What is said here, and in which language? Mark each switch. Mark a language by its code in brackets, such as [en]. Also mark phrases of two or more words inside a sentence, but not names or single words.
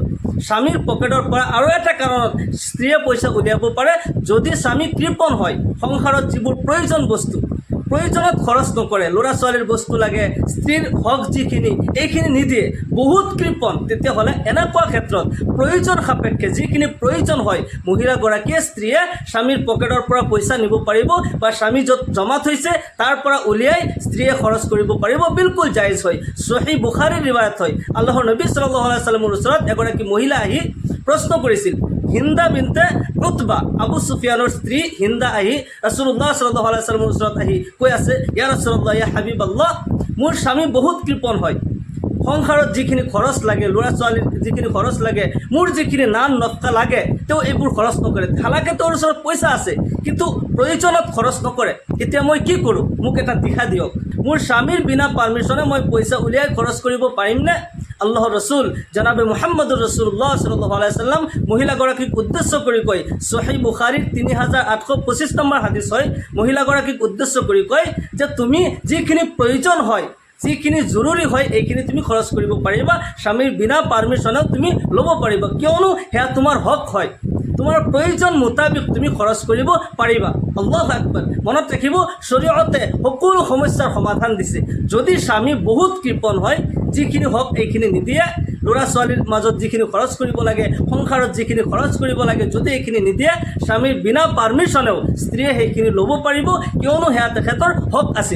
[as] স্বামীৰ পকেটৰ পৰা আৰু এটা কাৰণত স্ত্ৰীয়ে পইচা উলিয়াব পাৰে, যদি স্বামী কৃপণ হয়, সংসাৰত যিবোৰ প্ৰয়োজন বস্তু প্ৰয়োজনত খৰচ নকৰে, ল'ৰা ছোৱালীৰ বস্তু লাগে, স্ত্ৰীৰ হক যিখিনি এইখিনি নিদিয়ে, বহুত কৃপণ, তেতিয়াহ'লে এনেকুৱা ক্ষেত্ৰত প্ৰয়োজন সাপেক্ষে যিখিনি প্ৰয়োজন হয়, মহিলাগৰাকীয়ে স্ত্ৰীয়ে স্বামীৰ পকেটৰ পৰা পইচা নিব পাৰিব বা স্বামী য'ত জমা থৈছে তাৰ পৰা উলিয়াই স্ত্ৰীয়ে খৰচ কৰিব পাৰিব, বিলকুল জায়েজ হয়। সহিহ বুখাৰীৰ ৰিৱায়াত হয়, আল্লাহৰ নবী [ar] صلى الله عليه وسلم [as] ওচৰত এগৰাকী মহিলা আহি প্ৰশ্ন কৰিছিল। হিন্দা বিনতে উতবা, আবু সুফিয়ানৰ স্ত্ৰী হিন্দা আহি [ar] رسول الله صلى الله عليه وسلم [as] ওচৰত আহি কৈ আছে, [ar] يا رسول الله، يا حبيب الله, [as] মোৰ স্বামী বহুত কৃপণ হয়, সংসাৰত যিখিনি খৰচ লাগে, ল'ৰা ছোৱালীৰ যিখিনি খৰচ লাগে, মোৰ যিখিনি [ur] نان نفقہ [as] লাগে, তেওঁ এইবোৰ খৰচ নকৰে। হালাকে তেওঁৰ ওচৰত পইচা আছে, কিন্তু প্ৰয়োজনত খৰচ নকৰে। এতিয়া মই কি কৰোঁ? মোক এটা দিশা দিয়ক। মোৰ স্বামীৰ বিনা পাৰ্মিশ্যনে মই পইচা উলিয়াই খৰচ কৰিব পাৰিমনে? আল্লাহৰ ৰসুল জনাবে [ar] محمد رسول الله صلى الله عليه وسلم [as] মহিলাগৰাকীক উদ্দেশ্য কৰি কয়, সহিহ বুখাৰীৰ 3825 নম্বৰ হাদিছ হয়, মহিলাগৰাকীক উদ্দেশ্য কৰি কয় যে তুমি যিখিনি প্ৰয়োজন হয়, যিখিনি জৰুৰী হয়, এইখিনি তুমি খৰচ কৰিব পাৰিবা, স্বামীৰ বিনা পাৰ্মিশ্যনেও তুমি ল'ব পাৰিবা, কিয়নো সেয়া তোমাৰ হক হয়। তোমাৰ প্ৰয়োজন মোতাবিক তুমি খৰচ কৰিব পাৰিবা। [ar] الله أكبر. [as] মনত ৰাখিব, শৰীয়তে সকলো সমস্যাৰ সমাধান দিছে। যদি স্বামী বহুত কৃপণ হয়, যিখিনি হক এইখিনি নিদিয়ে, ল'ৰা ছোৱালীৰ মাজত যিখিনি খৰচ কৰিব লাগে, সংসাৰত যিখিনি খৰচ কৰিব লাগে, যদি এইখিনি নিদিয়ে, স্বামীৰ বিনা পাৰ্মিশ্যনেও স্ত্ৰীয়ে সেইখিনি ল'ব পাৰিব, কিয়নো সেয়া তেখেতৰ হক আছিল।